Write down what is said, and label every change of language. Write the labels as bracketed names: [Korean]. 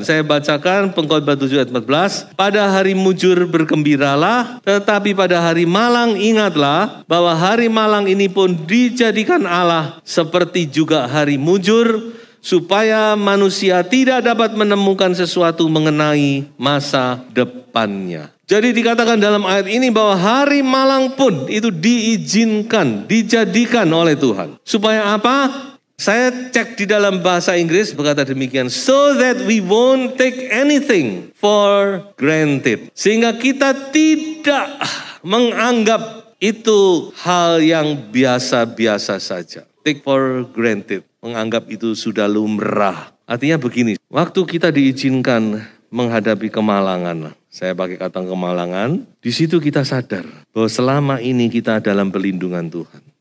[Indonesian] Saya bacakan Pengkhotbah 7 ayat 14. Pada hari mujur bergembiralah, tetapi pada hari malang ingatlah bahwa hari malang ini pun dijadikan Allah seperti juga hari mujur, supaya manusia tidak dapat menemukan sesuatu mengenai masa depannya. Jadi dikatakan dalam ayat ini bahwa hari malang pun itu diizinkan, dijadikan oleh Tuhan. Supaya apa? Saya cek di dalam bahasa Inggris berkata demikian. [English] So that we won't take anything for granted. [Indonesian] Sehingga kita tidak menganggap itu hal yang biasa-biasa saja. [English] Take for granted, [Indonesian] menganggap itu sudah lumrah. Artinya begini, waktu kita diizinkan menghadapi kemalangan, saya pakai kata kemalangan, di situ kita sadar bahwa selama ini kita dalam perlindungan Tuhan.